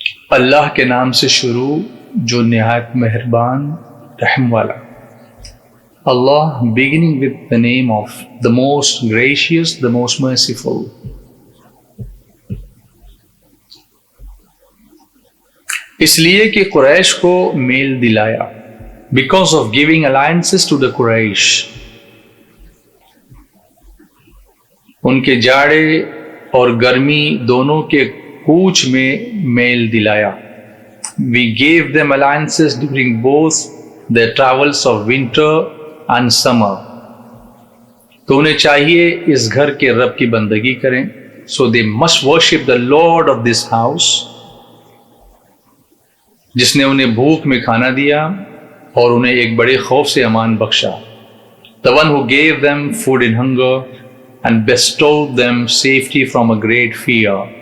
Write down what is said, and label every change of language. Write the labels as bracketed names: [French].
[Urdu] اللہ کے نام سے شروع جو نہایت مہربان رحم والا۔ [English] Allah, beginning with the name of the most gracious, the most merciful. [Urdu] اس لیے کہ قریش کو میل دلایا. [English] Because of giving alliances to the Quraysh. [Urdu] ان کے جاڑے اور گرمی دونوں کے کوچ میں میل دلایا. [English] We gave them alliances during both their travels of winter and summer. [Urdu] تو انہیں چاہیے اس گھر کے رب کی بندگی کریں. [English] So they must worship the Lord of this house, [Urdu] جس نے انہیں بھوک میں کھانا دیا اور انہیں ایک بڑے خوف سے امان بخشا. [English] The one who gave them food in hunger and bestowed them safety from a great fear.